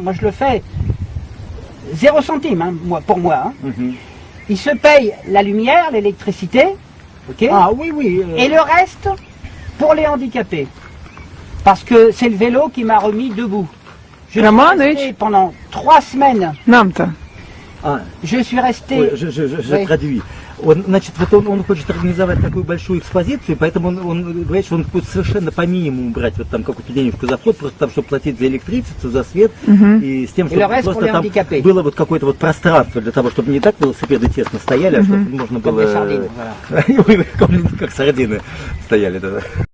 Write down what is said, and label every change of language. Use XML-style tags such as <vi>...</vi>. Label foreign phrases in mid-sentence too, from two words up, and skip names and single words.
<fr>Moi, je le fais 0 centime, hein, pour moi. Hein. Мгм. Il se paye la lumière, l'électricité, ok, Ah oui, oui. et le reste pour les handicapés. Parce que c'est le vélo qui m'a remis debout. Je suis</fr> <ru>Романович.</ru> <fr>resté pendant 3 semaines.</fr> <ru>Нам-то. А,</ru> <fr>Je suis resté. ой, je Oui. traduis.</fr> <ru>Значит, вот он хочет организовать такую большую экспозицию, поэтому он говорит, что он будет совершенно по минимуму брать вот там какую-то денежку за вход, просто там, чтобы платить за электричество, за свет, и с тем,</ru> <fr>le</fr> <ru>чтобы</ru> <fr>reste pour</fr> <ru>просто</ru> <fr>les</fr> <ru>там</ru> <fr>handicapés.</fr> <ru>было вот какое-то вот пространство для того, чтобы не так велосипеды тесно стояли, а чтобы можно</ru> <fr>Comme</fr> <ru>было...</ru> <fr>des sardines, voilà.</fr> <ru>Как сардины стояли, да.</ru>